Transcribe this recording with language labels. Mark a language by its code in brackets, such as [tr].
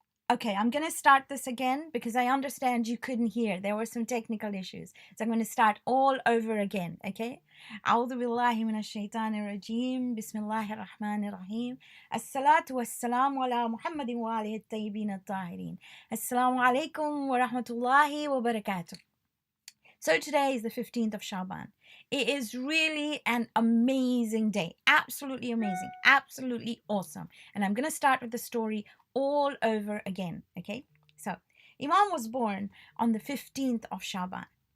[en] Okay, I'm going to start this again because I understand you couldn't hear. There were some technical issues. So I'm going to start all over again, okay? [ar] أعوذ بالله من الشيطان الرجيم بسم الله الرحمن الرحيم الصلاة والسلام على محمد وآله الطيبين الطاهرين السلام عليكم ورحمة الله وبركاته. [en] So today is the 15th of Shaban. It is really an amazing day. Absolutely amazing. Absolutely awesome. And I'm going to start with the story all over again. Okay. So Imam was born on the 15th of Shaban.